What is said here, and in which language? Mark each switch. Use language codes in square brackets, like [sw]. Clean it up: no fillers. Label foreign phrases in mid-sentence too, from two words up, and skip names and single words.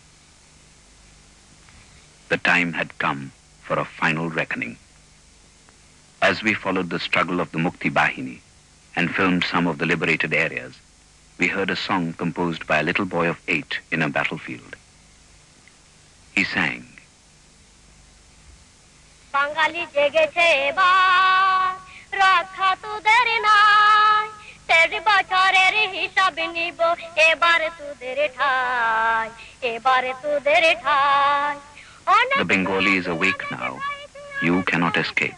[en] The time had come for a final reckoning. As we followed the struggle of the Mukti Bahini and filmed some of the liberated areas, we heard a song composed by a little boy of 8 in a battlefield. He sang, [bn] বাঙালি জেগেছে এবার, রক্ষা তোদের নাই, তেরি বছরের হিসাব নেবো, এবার তোদের ঠাঁই, এবার তোদের ঠাঁই. [en] The Bengali is awake now. You cannot escape.